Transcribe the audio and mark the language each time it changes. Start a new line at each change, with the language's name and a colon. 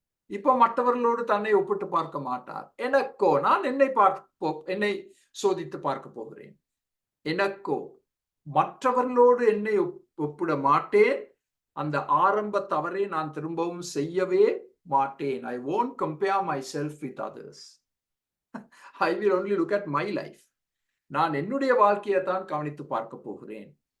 Tamil: இப்ப மற்றவர்களோடு தன்னை ஒப்பிட்டு பார்க்க மாட்டார். எனக்கோ, நான் என்னை சோதித்து பார்க்க போகிறேன். எனக்கோ, மற்றவர்களோடு என்னை ஒப்பிட மாட்டேன். அந்த ஆரம்ப தவறை நான் திரும்பவும் செய்யவே மாட்டேன்.
English: I won't compare myself with others. I will only look at my life.
Tamil: நான் என்னுடைய வாழ்க்கையை தான் கவனித்து பார்க்க போகிறேன்.